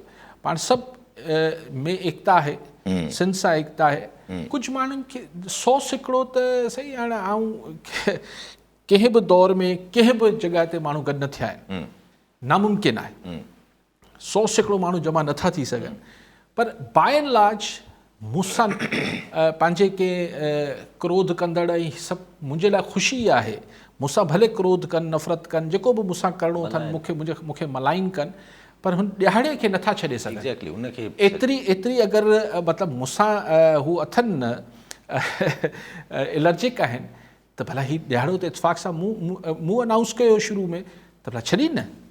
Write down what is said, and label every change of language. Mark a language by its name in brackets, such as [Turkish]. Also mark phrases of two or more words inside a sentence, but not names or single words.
[Sindhi] पाण सभु में एकता आहे, सिंध सां एकता आहे। कुझु माण्हुनि खे 100 सिकिड़ो त सही, हाणे कंहिं बि दौर में कंहिं बि जॻह ते माण्हू गॾु न थिया आहिनि, नामुमकिन आहे। 100 सिकिड़ो माण्हू जमा नथा थी सघनि, पर [English] by and large [Sindhi] मूंसां पंहिंजे के क्रोध कंदड़ ऐं सभु मुंहिंजे लाइ ख़ुशी आहे। मूंसां भले क्रोध कनि, नफ़रत कनि, जेको बि मूंसां करिणो अथनि, मूंखे मलाइन कनि, पर हुन ॾिहाड़े खे नथा छॾे सघनि। एग्जैक्टली उनखे एतिरी अगरि मतिलबु मूंसां हू अथनि न एलर्जिक आहिनि, त भला हीउ ॾिहाड़ो त इतफ़ाक़ सां मूं अनाउंस कयो शुरू में, त भला छॾीनि न।